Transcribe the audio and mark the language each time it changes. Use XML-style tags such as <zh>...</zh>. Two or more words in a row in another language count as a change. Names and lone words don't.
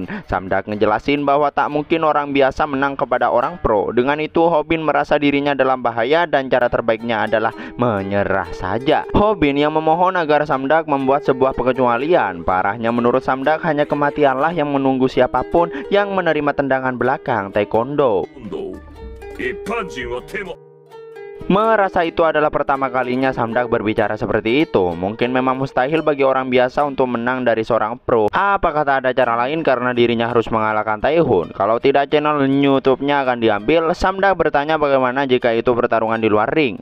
<id>Samdak ngejelasin bahwa tak mungkin orang biasa menang kepada orang pro. Dengan itu Hobin merasa dirinya dalam bahaya dan cara terbaiknya adalah menyerah saja. Hobin yang memohon agar Samdak membuat sebuah pengecualian. Parahnya menurut Samdak hanya kematianlah yang menunggu siapapun yang menerima tendangan belakang taekwondo.</id> <ja>一般人は手も</ja> <id>Merasa itu adalah pertama kalinya Samdak berbicara seperti itu. Mungkin memang mustahil bagi orang biasa untuk menang dari seorang pro. Apakah tak ada cara lain karena dirinya harus mengalahkan Tae-hun? Kalau tidak, channel YouTube-nya akan diambil. Samdak bertanya bagaimana jika itu pertarungan di luar ring.</id>